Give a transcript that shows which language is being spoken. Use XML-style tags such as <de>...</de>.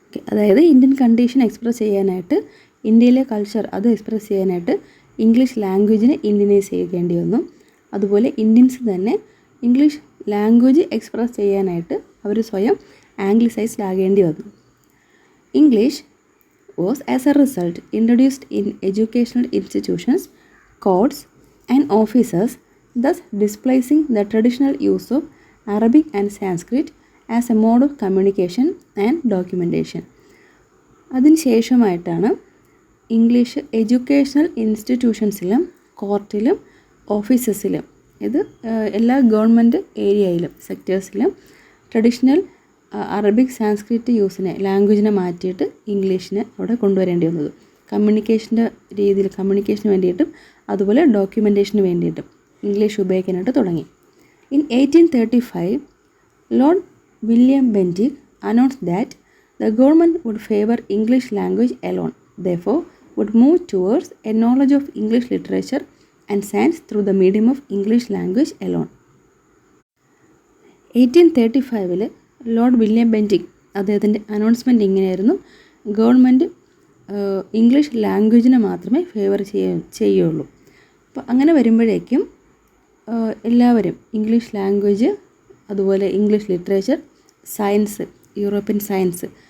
<ml>അതായത് Indian condition express ചെയ്യാനായിട്ട് ഇന്ത്യയിലെ കൾച്ചർ അത് എക്സ്പ്രസ് ചെയ്യാനായിട്ട് ഇംഗ്ലീഷ് ലാംഗ്വേജിനെ ഇന്ത്യനൈസ് ചെയ്യേണ്ടി വന്നു. അതുപോലെ ഇന്ത്യൻസ് തന്നെ ഇംഗ്ലീഷ് ലാംഗ്വേജ് എക്സ്പ്രസ് ചെയ്യാനായിട്ട് അവർ സ്വയം ആംഗ്ലിസൈസ്ഡ് ആകേണ്ടി വന്നു.</ml> <en>English was as a result introduced in educational institutions, codes and officers, thus displacing the traditional use of Arabic and Sanskrit as a mode of communication and documentation.</en> <ml>അതിനുശേഷമായിട്ടാണ് English educational ഇൻസ്റ്റിറ്റ്യൂഷൻസിലും കോർട്ടിലും ഓഫീസസിലും എല്ലാ government ഏരിയയിലും സെക്ടേഴ്സിലും traditional Arabic Sanskrit ലാംഗ്വേജിനെ മാറ്റിയിട്ട് ഇംഗ്ലീഷിനെ അവിടെ കൊണ്ടുവരേണ്ടി വന്നത് കമ്മ്യൂണിക്കേഷൻ്റെ രീതിയിൽ കമ്മ്യൂണിക്കേഷന് വേണ്ടിയിട്ടും അതുപോലെ ഡോക്യുമെൻറ്റേഷന് വേണ്ടിയിട്ടും English ഉപയോഗിക്കാനായിട്ട് തുടങ്ങി.</ml> <en>In 1835, Lord William Bentinck announced that the government would favor English language alone, therefore would move towards a knowledge of English literature and science through the medium of English language alone.</en> <ml>1835 Lord William Bentinck അദ്ദേഹത്തിൻ്റെ announcement ഇങ്ങനെയായിരുന്നു: government English ലാംഗ്വേജിനെ മാത്രമേ favour ചെയ്യുള്ളൂ. അപ്പോൾ അങ്ങനെ വരുമ്പോഴേക്കും എല്ലാവരും English language അതുപോലെ English literature, science, European science</ml>